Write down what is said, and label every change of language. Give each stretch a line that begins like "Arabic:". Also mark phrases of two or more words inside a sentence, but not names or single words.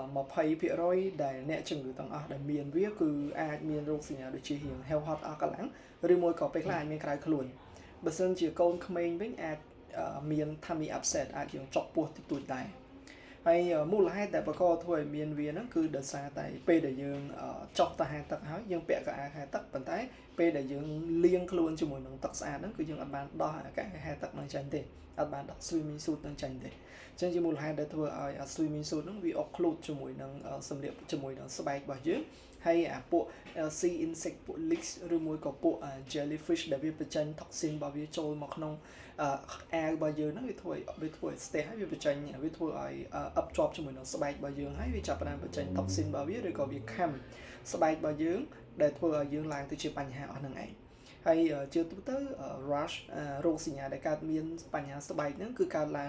Khmer: 20% ដែលអ្នកជំងឺទាំងអស់ដែលមានវាគឺអាចមានរោគសញ្ញាដូចជាហេវហត់អស់កម្លាំងឬមួយក៏ពេលខ្លះអាចមានក្រៅខ្លួនបើសិនជាកូនក្មេងវិញអាចមាន
English: tummy upset
Khmer: អាចយើងចុកពោះតិចតួចដែរហើយមូលហេតុដែលបង្កធ្វើឲ្យមានវាហ្នឹងគឺដោយសារតែពេលដែលយើងចុកទៅហែទឹកហើយយើងពាក់កៅអៅហែទឹកប៉ុន្តែពេលដែលយើងលាងខ្លួនជាមួយនឹងទឹកស្អាតហ្នឹងគឺយើងអត់បានដោះកៅអៅហែទឹកហ្នឹងចេញទេអត់បានដោះ
English: swimming suit
Khmer: ហ្នឹងចេញទេអញ្ចឹងជាមូលហេតុដែលធ្វើឲ្យ
English: swimming suit
Khmer: ហ្នឹងវា occlude ជាមួយនឹងសម្លៀកជាមួយនឹងស្បែករបស់យើងហើយពួក
English: sea insect
Khmer: ពួក leech ឬមួយក៏ ពួក jellyfish ដែលវាបញ្ចេញ toxin របស់វាចូលមកក្នុងអាវរបស់យើងហ្នឹងវាធ្វើឲ្យស្ទះហើយវាបញ្ចេញវាធ្វើឲ្យអឹបជាប់ជាមួយនឹងស្បែករបស់យើងហើយវាចាប់ផ្ដើមបញ្ចេញ toxin របស់វាឬក៏វាខំស្បែករបស់យើងដែលធ្វើឲ្យយើងឡើងទៅជាបញ្ហាអស់ហ្នឹងឯងហើយជាទូទៅ rash រោគសញ្ញាដែលកើតមានបញ្ហាស្បែកហ្នឹងគឺកើតឡើង